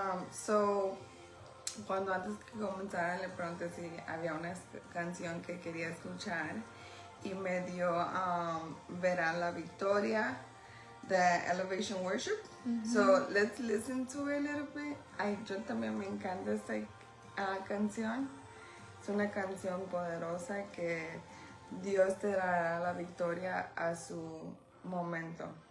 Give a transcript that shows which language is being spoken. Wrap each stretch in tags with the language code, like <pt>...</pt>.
<es>So, cuando antes que comenzara le pregunté si había una canción que quería escuchar y me dio Verá la Victoria, the Elevation Worship.</es> <en>So let's listen to it a little bit.</en> <es>Yo también me encanta esta canción. Es una canción poderosa que Dios te dará la victoria a su momento.</es>